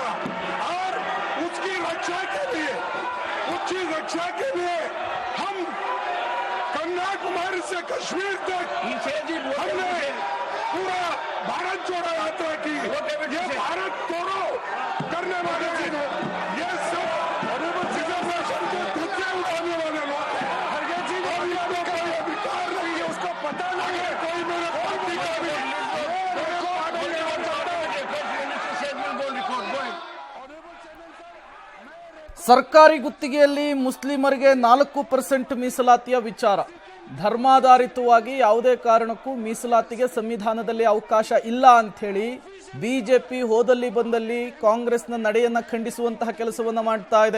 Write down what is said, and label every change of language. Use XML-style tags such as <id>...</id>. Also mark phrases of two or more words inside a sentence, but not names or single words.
<hi>और उसकी रक्षा के लिए हम कन्याकुमारी से कश्मीर तक हमने पूरा भारत जोड़ो यात्रा की. ये भारत तोड़ो करने वाले ये सब रिजर्वेशन के धक्के उठाने वाले लोग हैं. और इनको कोई अधिकार नहीं है, उसको पता नहीं है. कोई मेरे पार्टी का भी</hi> <kn>ಸರ್ಕಾರಿ ಗುತ್ತಿಗೆಯಲ್ಲಿ ಮುಸ್ಲಿಮರಿಗೆ 4% ಮೀಸಲಾತಿಯ ವಿಚಾರ. ಧರ್ಮಾಧಾರಿತವಾಗಿ ಯಾವುದೇ ಕಾರಣಕ್ಕೂ ಮೀಸಲಾತಿಗೆ ಸಂವಿಧಾನದಲ್ಲಿ ಅವಕಾಶ ಇಲ್ಲ ಅಂಥೇಳಿ ಬಿಜೆಪಿ ಹೋದಲ್ಲಿ ಬಂದಲ್ಲಿ ಕಾಂಗ್ರೆಸ್ನ ನಡೆಯನ್ನ ಖಂಡಿಸುವಂತಹ ಕೆಲಸವನ್ನ ಮಾಡ್ತಾ ಇದೆ.</kn>